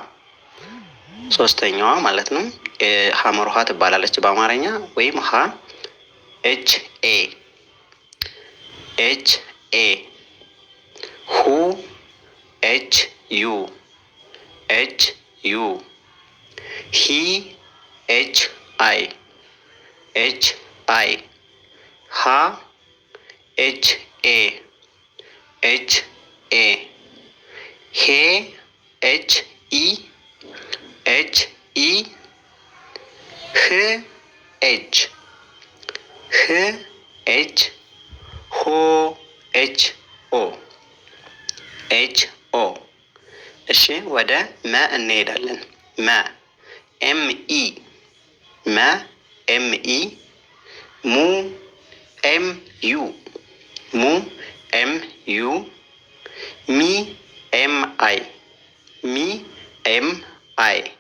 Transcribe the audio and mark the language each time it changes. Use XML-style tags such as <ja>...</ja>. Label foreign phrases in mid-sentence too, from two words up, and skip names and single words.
<am>ሶስተኛዋ ማለት ነው። ሀመር ውሃ ትባላለች በአማርኛ ወይም ሀ</am> <en>H A H A</en> <am>ሁ</am> <en>H U H U</en> <am>ሂ</am> <en>H I H I</en> <am>ሀ</am> <en>H A H A ሄ H E H E ህ ኤች ህ ኤች ሆ H O H O።</en> <am>እሺ ወደ መ እንሄዳለን።</am> <en>መ M E መ M E ሙ M U ሙ M U ሚ M I ሚ M I</en>